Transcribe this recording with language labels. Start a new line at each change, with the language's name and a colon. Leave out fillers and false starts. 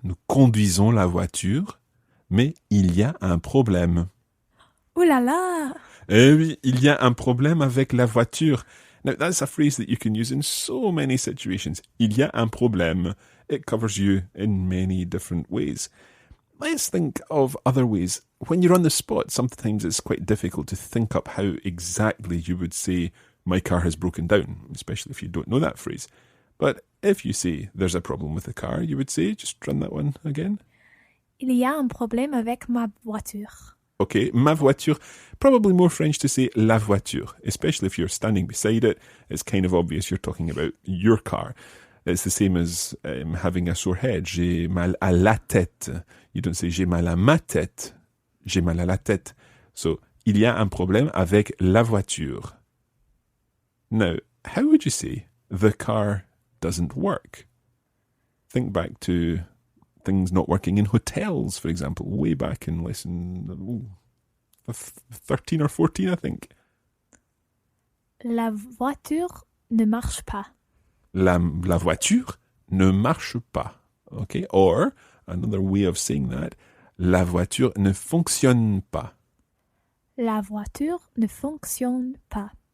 French: Nous conduisons la voiture, mais il y a un problème. Oh là là! Eh oui, il y a un problème avec la voiture.
English: Now, that's a phrase that you can use in so many situations.
French: Il y a un problème.
English: It covers you in many different ways. Let's think of other ways. When you're on the spot, sometimes it's quite difficult to think up how exactly you would say, my car has broken down, especially if you don't know that phrase. But if you say there's a problem with the car, you would say, just run that one again.
French: Il y a un problème avec ma voiture. Okay, ma voiture.
English: Probably more French to say
French: la voiture,
English: especially if you're standing beside it. It's kind of obvious you're talking about your car. It's the same as having a sore head.
French: J'ai mal à la tête.
English: You don't say
French: j'ai mal à ma tête. J'ai mal à la tête. So, il y a un problème avec la voiture.
English: Now, how would you say the car doesn't work? Think back to things not working in hotels, for example, way back in lesson 13 or 14, I think.
French: La voiture ne marche pas. La voiture ne marche pas.
English: Okay, or another way of saying that,
French: la voiture ne fonctionne pas. La voiture ne fonctionne pas.